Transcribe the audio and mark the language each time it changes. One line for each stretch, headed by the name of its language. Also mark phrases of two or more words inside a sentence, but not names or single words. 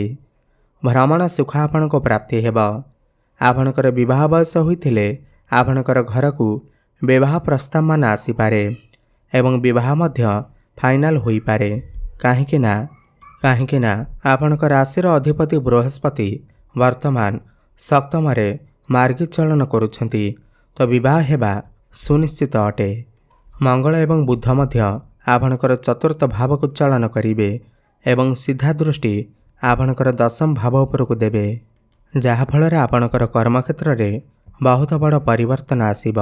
Odia: ଭ୍ରମଣ ସୁଖ ଆପଣଙ୍କୁ ପ୍ରାପ୍ତି ହେବ। ଆପଣଙ୍କର ବିବାହ ବୟସ ହୋଇଥିଲେ ଆପଣଙ୍କର ଘର କୁ ବିବାହ ପ୍ରସ୍ତାବ ମାନ ଆସି ପାରେ ଏବଂ ବିବାହ ମଧ୍ୟ ଫାଇନାଲ ହୋଇ ପାରେ। କାହିଁକି ନା ଆପଣଙ୍କର ରାଶିର ଅଧିପତି ବୃହସ୍ପତି ବର୍ତ୍ତମାନ ସପ୍ତମ ମାର୍ଗୀ ଚଳନ କରୁଛନ୍ତି ତ ବିବାହ ହେବା ସୁନିଶ୍ଚିତ ଅଟେ। ମଙ୍ଗଳ ଏବଂ ବୁଧ ମଧ୍ୟ ଆପଣଙ୍କର ଚତୁର୍ଥ ଭାବକୁ ଚଳନ କରିବେ ଏବଂ ସିଧା ଦୃଷ୍ଟି ଆପଣଙ୍କର ଦଶମ ଭାବ ଉପରକୁ ଦେବେ, ଯାହାଫଳରେ ଆପଣଙ୍କର କର୍ମକ୍ଷେତ୍ରରେ ବହୁତ ବଡ଼ ପରିବର୍ତ୍ତନ ଆସିବ।